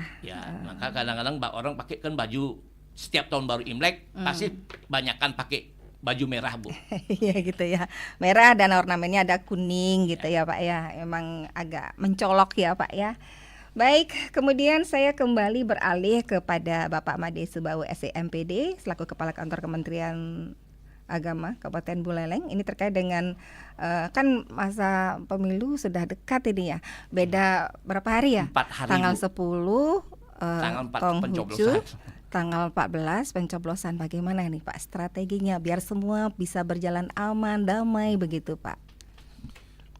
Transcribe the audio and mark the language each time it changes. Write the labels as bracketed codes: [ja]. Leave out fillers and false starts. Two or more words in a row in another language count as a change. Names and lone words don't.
[id] Ya, maka kadang-kadang orang pakai kan baju setiap tahun baru Imlek pasti banyakkan pakai baju merah, Bu. Iya gitu ya. Merah dan ornamennya ada kuning gitu ya Pak ya. Emang agak mencolok ya Pak ya. Baik, kemudian saya kembali beralih kepada Bapak Made Subau SEMPD selaku Kepala Kantor Kementerian Agama Kabupaten Buleleng. Ini terkait dengan kan masa pemilu sudah dekat ini ya. Beda berapa hari ya? 4 hari, Tanggal Bu. 10 Tanggal 4 Konghucu, pencoblosan. tanggal 14 pencoblosan. Bagaimana nih Pak strateginya biar semua bisa berjalan aman, damai begitu Pak?